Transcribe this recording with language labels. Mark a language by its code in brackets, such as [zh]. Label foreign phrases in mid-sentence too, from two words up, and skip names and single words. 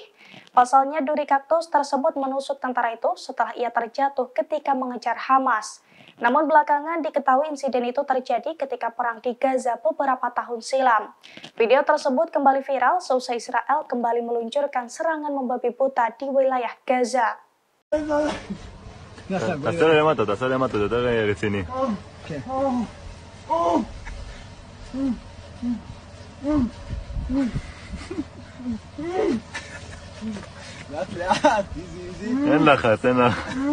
[id] Pasalnya duri kaktus tersebut menusuk tentara itu setelah ia terjatuh ketika mengejar Hamas. Namun belakangan diketahui insiden itu terjadi ketika perang di Gaza beberapa tahun silam. Video tersebut kembali viral seusai Israel kembali meluncurkan serangan membabi buta di wilayah Gaza. [he] תעשה למטה, זה יותר רציני. לאט לאט, איזי. אין לחץ, אין לחץ.